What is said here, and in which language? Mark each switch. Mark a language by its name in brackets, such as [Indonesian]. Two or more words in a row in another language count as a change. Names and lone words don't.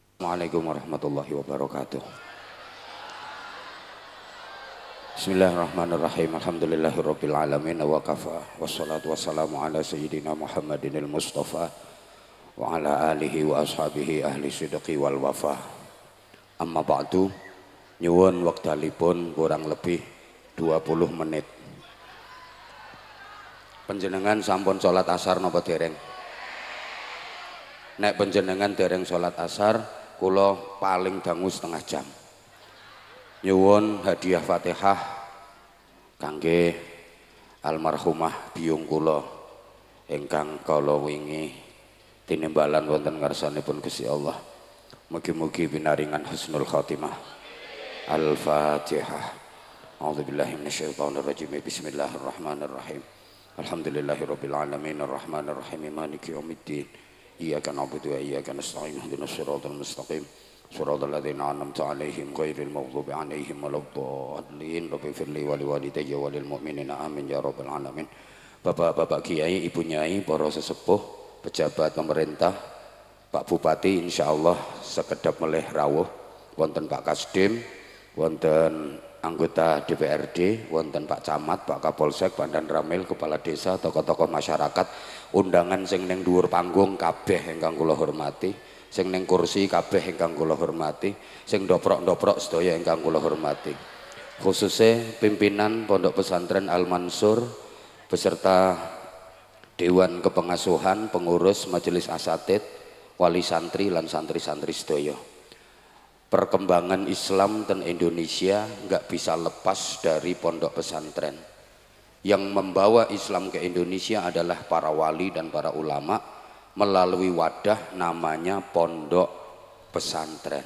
[Arabic] السلام عليكم ورحمة الله وبركاته. بسم الله الرحمن الرحيم. الحمد لله رب العالمين وكفى. والصلاة والسلام على سيدنا محمد المصطفى وعلى آله وأصحابه أهل الصدق والوفا. أما بعد. [Javanese] Nyuwun wektalipun kurang lebih 20 menit. Panjenengan sampun salat asar napa dereng? Nek panjenengan dereng salat asar, kula paling dangu setengah jam. Nyuwun hadiah Fatihah kangge almarhumah biyung kula ingkang kala wingi tinimbalan wonten ngarsanipun Gusti Allah. Mugi-mugi pinaringan [Arabic] حسن الخاتمة. [Javanese] Al-Fatihah. [Arabic] أعوذ بالله من الشيطان الرجيم. بسم الله الرحمن الرحيم. الحمد لله رب العالمين الرحمن الرحيم مالك يوم الدين. إياك نعبد وإياك نستعين. اهدنا الصراط المستقيم. صراط الذين أنعمت عليهم غير المغضوب عليهم ولا الضالين. رب اغفر لي ولوالدي وللمؤمنين آمين يا رب العالمين. [Javanese] Bapak-bapak kiai, ibu nyai, para sesepuh, [Indonesian] pejabat pemerintah, [Javanese] Pak Bupati insyaallah sekedap melih rawuh, wonten Pak Kasdim, wonten [Indonesian] anggota DPRD, [Javanese] wonten Pak Camat, Pak Kapolsek, Pak Dan Ramil, [Indonesian] kepala desa, tokoh-tokoh masyarakat, [Javanese] undangan sing ning dhuwur panggung kabeh ingkang kula hormati, sing ning kursi kabeh ingkang kula hormati, sing ndoprok-ndoprok sedaya ingkang kula hormati. [Indonesian] Khususnya pimpinan Pondok Pesantren Al Mansur beserta Dewan Kepengasuhan, pengurus Majelis Asatid, wali santri [Javanese] lan santri-santri sedaya. [Indonesian] Perkembangan Islam dan Indonesia nggak bisa lepas dari pondok pesantren. Yang membawa Islam ke Indonesia adalah para wali dan para ulama melalui wadah namanya pondok pesantren.